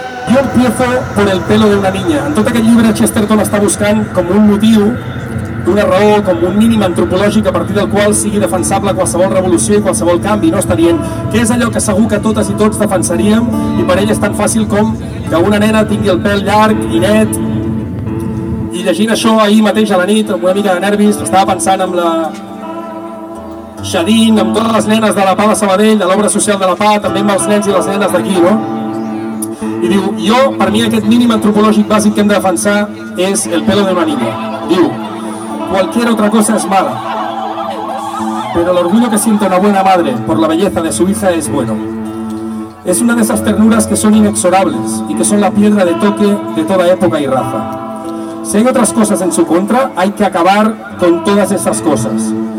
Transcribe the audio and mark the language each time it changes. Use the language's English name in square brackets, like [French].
[Catalan] jo [Spanish] empiezo por el pelo d'una niña. [Catalan] En tot aquest llibre Chesterton està buscant com un motiu, una raó, com un mínim antropològic a partir del qual sigui defensable qualsevol revolució i qualsevol canvi. No, està dient que és allò que segur que totes i tots defensaríem, i per ell és tan fàcil com que una nena tingui el pèl llarg i net. I llegint això ahir mateix a la nit, amb una mica de nervis, estava pensant amb la Xadín, amb totes les nenes de la PA de Sabadell, de l'obra social de la PA, també amb els nens i les nenes d'aquí, no? I diu, jo, per mi, aquest mínim antropològic bàsic que hem de defensar és [Spanish] el pelo de una niña. [Catalan] Diu, [Spanish] cualquier otra cosa es mala, pero el orgullo que siente una buena madre por la belleza de su hija es bueno. Es una de esas ternuras que son inexorables y que son la piedra de toque de toda época y raza. Si hay otras cosas en su contra, hay que acabar con todas esas cosas.